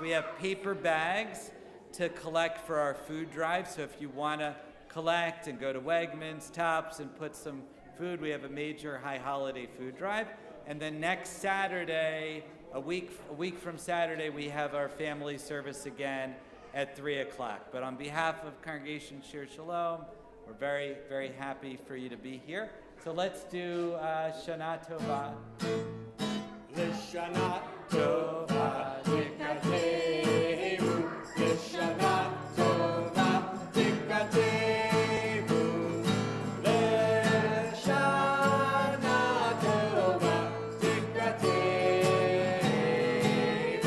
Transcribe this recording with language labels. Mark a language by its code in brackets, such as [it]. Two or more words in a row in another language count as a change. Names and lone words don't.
[en] We have paper bags to collect for our food drive, so if you want to collect and go to Wegmans, Tops, and put some food, we have a major high holiday food drive. And then next Saturday, a week from Saturday, we have our family service again at 3 o'clock. But on behalf of Congregation Shir Shalom, we're very, very happy for you to be here. So let's do [he] שנה טובה. לשנה טובה תכתבו. לשנה טובה תכתבו. לשנה טובה תכתבו.